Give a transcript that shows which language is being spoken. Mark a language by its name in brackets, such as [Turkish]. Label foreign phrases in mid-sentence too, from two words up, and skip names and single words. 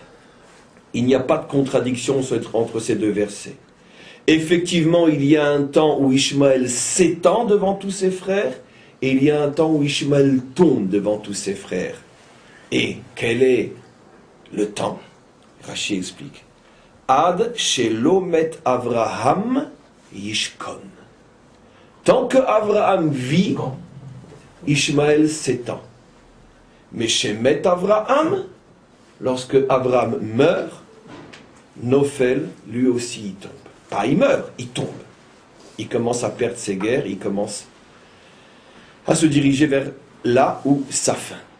[French] Il n'y a pas de contradiction entre ces deux versets. Effectivement, il y a un temps où Ishmaël s'étend devant tous ses frères. Et il y a un temps où Ishmaël tombe devant tous ses frères. Et quel est le temps? Rashi explique. [Hebrew] עד שלא מת אברהם ישכון. [French] Tant que Avraham vit, Ishmaël s'étend. Mais chez Met Avraham, lorsque Avraham meurt, Nofel, lui aussi, il tombe. Pas il meurt, il tombe. Il commence à perdre ses guerres, il commence à se diriger vers là où sa fin.